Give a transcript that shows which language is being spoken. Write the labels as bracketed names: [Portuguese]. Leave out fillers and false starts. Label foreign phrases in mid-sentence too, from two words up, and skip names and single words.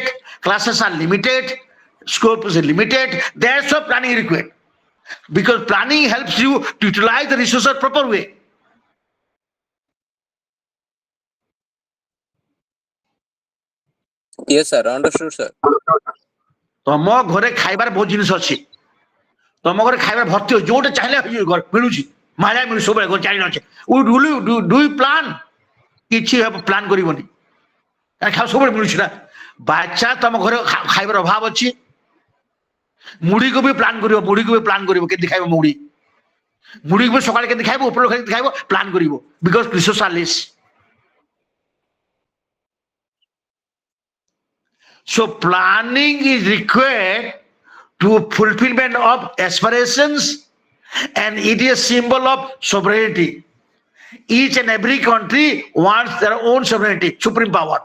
[English] Classes are limited. Scope is limited. That's why planning required. Because planning helps you to utilize the resources proper way. Yes, sir. Understood, sir. [Odia] ତମ ଘରେ ଖାଇବାର ବହୁତ ଜିନିଷ ଅଛି ତମ ଘରେ ଖାଇବା ଭର୍ତ୍ତି ଅଛି ଯୋଉଟା ଚାହିଁଲେ ମିଳୁଛି ମାଳିଆ ମିଳୁଛି ସବୁବେଳେ ଘରେ ଚାଲି ଅଛି [English] do you plan [Odia] କିଛି ପ୍ଲାନ୍ କରିବନି ଖାଇବା ସବୁବେଳେ ମିଳୁଛି ନା ବାଚ୍ଚା ତମ ଘରେ ଖାଇବାର ଅଭାବ ଅଛି ମୁଢିକୁ ବି ପ୍ଲାନ୍ କରିବ କେମିତି ଖାଇବ ମୁଢିକୁ ବି ସକାଳେ କେମିତି ଖାଇବ ଉପର କେମିତି ଖାଇବ ପ୍ଲାନ୍ କରିବ [English] because resource are less So planning is required to fulfillment of aspirations and it is a symbol of sovereignty. Each and every country wants their own sovereignty, supreme power.